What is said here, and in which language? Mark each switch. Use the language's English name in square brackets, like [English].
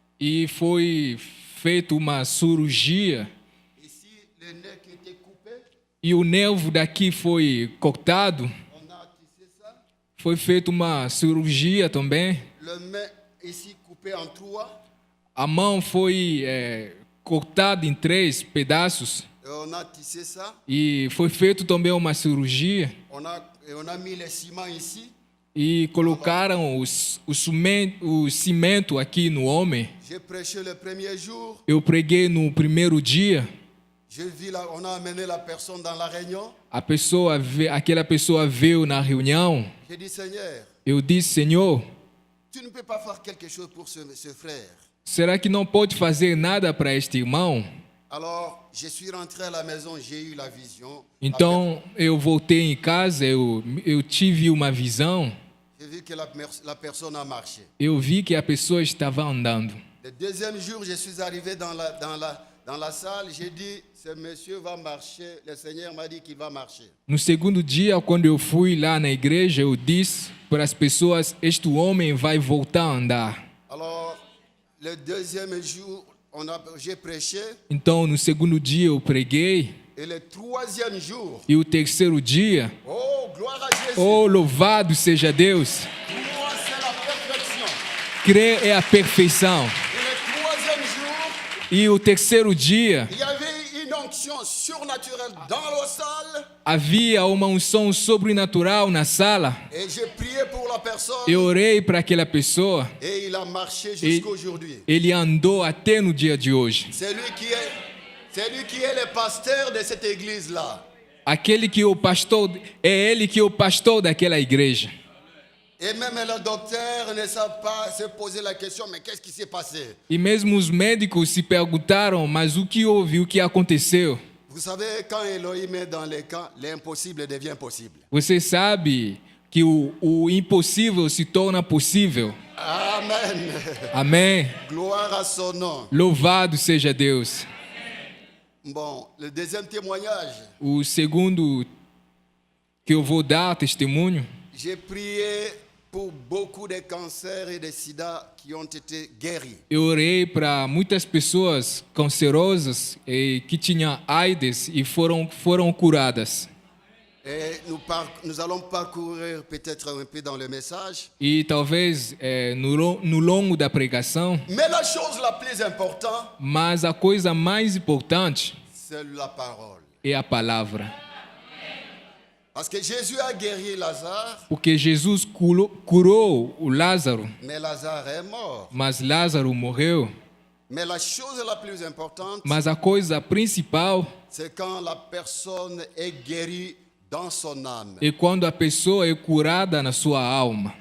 [Portuguese] e foi feita uma cirurgia. [French] Ici, le nez qui était coupé, [Portuguese] E o nervo daqui foi cortado. [French] on a tissé ça. [Portuguese] Foi feita uma cirurgia também. [French] Le main ici coupé en trois. [Portuguese] A mão foi cortada em 3 pedaços. [French] Et on a tissé ça. [Portuguese] E foi feito também uma cirurgia. [French] On a mis le ciment ici. [Portuguese] E colocaram o cimento aqui no homem. [French] J'ai prêché le premier jour. [Portuguese] Eu preguei no primeiro dia. [French] On a amené la personne dans la réunion. [Portuguese] Aquela pessoa veio na reunião. [French] J'ai dit, Seigneur, [Portuguese] Eu disse, Senhor, [French] tu ne peux pas faire quelque chose pour ce frère. [Portuguese] será que não pode fazer nada para este irmão? [French] Alors, je suis rentré à la maison, j'ai eu la vision. [Portuguese] Então eu voltei em casa, eu tive uma visão. [French] J'ai vu que la personne a marché. [Portuguese] Eu vi que a pessoa estava andando. [French] Le deuxième jour, je suis arrivé dans dans la salle, j'ai dit, ce monsieur va marcher. Le Seigneur m'a dit qu'il va marcher. [Portuguese] No segundo dia, quando eu fui lá na igreja, eu disse para as pessoas: este homem vai voltar a andar. [French] Alors, le deuxième jour, j'ai prêché. [Portuguese] Então, no segundo dia, eu preguei. [French] Et le troisième jour, [Portuguese] E o terceiro dia, [French] oh, gloire à Jésus. [Portuguese] oh, louvado seja Deus! [French] Croire, c'est la perfection. [Portuguese] Crer é a perfeição. [French] Et le troisième jour, [Portuguese] E o terceiro dia, [French] il y avait une onction surnaturelle dans la salle. [Portuguese] havia uma unção sobrenatural na sala. [French] Et j'ai prié pour la personne. [Portuguese] Eu orei para aquela pessoa. [French] Et il a marché jusqu'à aujourd'hui. [Portuguese] Ele andou até no dia de hoje. [French] C'est lui qui est le pasteur de cette église-là. [Portuguese] Aquele que o pastor, é ele que é o pastor daquela igreja. [French] Et même le docteur ne sait pas se poser la question, mais qu'est-ce qui s'est passé? [Portuguese] E mesmo os médicos se perguntaram, mas o que houve, o que aconteceu? [French] Vous savez, quand Elohim est dans les camps, l'impossible devient possible. [Portuguese] Você sabe que o impossível se torna possível. [French] Amen. [Portuguese] Amém. [French] Gloire à son nom. [Portuguese] Louvado seja Deus. [French] Bon, le deuxième témoignage, [Portuguese] O segundo que eu vou dar testemunho, [French] j'ai prié pour beaucoup de cancers et de sida qui ont été guéris. [Portuguese] eu orei para muitas pessoas cancerosas e que tinham AIDS e foram curadas. [French] Et nous allons parcourir peut-être un peu dans le message. [Portuguese] E talvez no longo da pregação, [French] Mais la chose la plus importante, [Portuguese] mas a coisa mais importante [French] c'est la parole. [Portuguese] é a palavra. [French] Parce que Jésus a guéri Lazare, [Portuguese] Porque Jesus curou o Lázaro, [French] mais Lazare est mort. [Portuguese] mas Lázaro morreu. [French] Mais la chose la plus importante, [Portuguese] Mas a coisa principal [French] c'est quand la personne est guérie dans son âme. [Portuguese] é quando a pessoa é curada na sua alma.